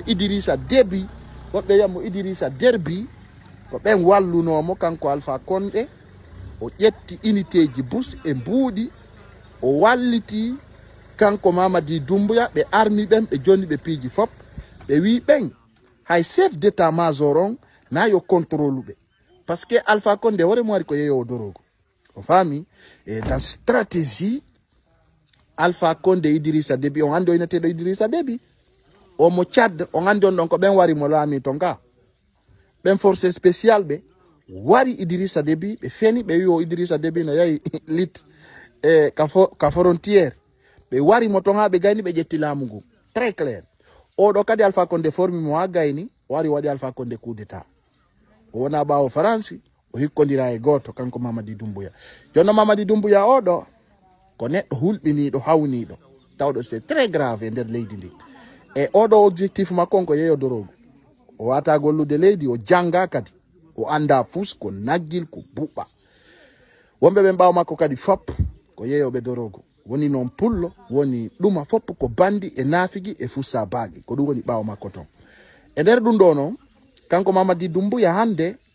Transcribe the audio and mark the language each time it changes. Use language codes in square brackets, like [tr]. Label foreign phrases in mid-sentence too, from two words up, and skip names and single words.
[ff] Idrissa Déby woɓɓe wiyamo Idrissa Derby ko ɓen wallunomo kanko Alpha Condé o ƴetti unité ji bus e mbuuɗi o walliti kanko Mamadi Doumbouya ɓe armi ɓen ɓe jonni ɓe piiji fop ɓe wi ɓen hay [fr] chef d'état major [ff] on na yo contrôle ɓe [fr] par ce que [ff] Alpha Condé hoore mo wari ko yeeyowo dorogo o faami e [fr] dans stratégie [ff] Alpha Condé Idrissa Déby on andi o inateɗo Idrissa Déby o mo Tchad on andi on ɗon ko ɓen wari mo laami ton ka ɓen [fr] force spécial [ff] ɓe wari Idrissa Déby ɓe feni ɓe wi o Idrissa Déby no yahi lit e ka frontiére ɓe wari mo ton ha ɓe gayni ɓe ƴetti laamu ngu [fr] très clair [ff] oɗo kadi Alpha Condé formi mo ha gayni o wari waɗi Alpha Condé [fr] coup d'état [ff] o wona ɓawo France o hikkodira e goto kanko Mamadi Doumbouya jonno Mamadi Doumbouya oɗo ko neɗɗo hulɓiniɗo hawniɗo tawɗo [fr] c'est très grave [ff] e nder leydi ndi e oɗo objectif makko on ko yeeyo dorogo o wata gollude leydi o janga kadi o anda fus ko naggil ko buɓɓa wonɓe ɓen ɓawa makko kadi fop ko yeeyoɓe dorogo woni noon pullo woni ɗuma fop ko bandi e naafigi e fussa baagi ko ɗum woni ɓawa makko ton e nder ɗum ɗo noon kanko Mamadi Doumbouya hande